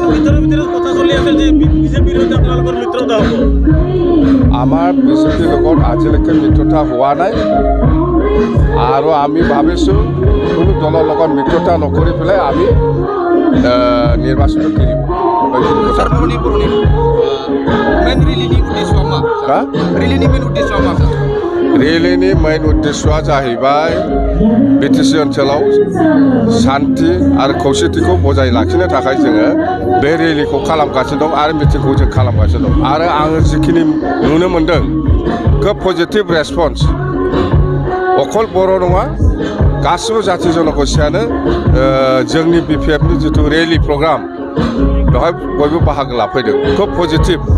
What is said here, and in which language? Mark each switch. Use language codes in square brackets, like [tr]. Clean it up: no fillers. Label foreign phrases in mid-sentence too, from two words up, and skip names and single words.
[as] আমাৰ BJPৰ লগত আজিলৈকে মিত্ৰতা হোৱা নাই আৰু আমি ভাবিছোঁ কোনো দলৰ লগত মিত্ৰতা নকৰি পেলাই আমি নিৰ্বাচনটো খেলিম [brx] ৰেলীनि মেইন उद्देश्यआ जाहैबाय BTC ओनसोलाव शान्ति आरो खौसेथिखौ बजाय लाखिनो थाखाय जोङो बे रेलीखौ खालामगासिनो दं आरो मिटिंखौ जों खालामगासिनो दं आरो आङो जिखिनि नुनो मोन्दों खोब [en] positive response [brx] अखल बर' नङा गासिबो जाथि जनगोष्ठीयानो जोंनि BPFनि जिथु [en] rally program [brx] बेवहाय बयबो बाहागो लाफैदों खोब पजिटिभ